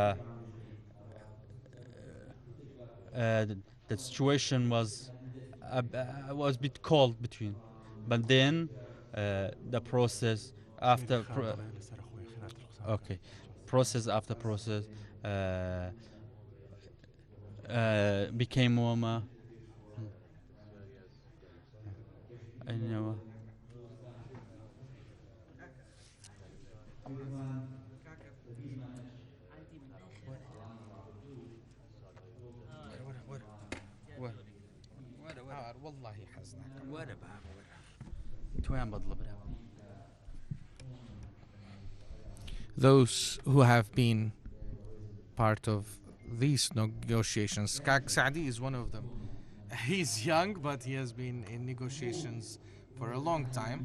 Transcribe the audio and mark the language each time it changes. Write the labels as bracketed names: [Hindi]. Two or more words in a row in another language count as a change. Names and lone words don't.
[English] the situation was a bit cold between, but then the process after okay, process after process became warmer. I know. [Arabic] والله حزنك ولا [English] Those who have been part of these negotiations. Kak Saadi is one of them. He's young, but he has been in negotiations for a long time.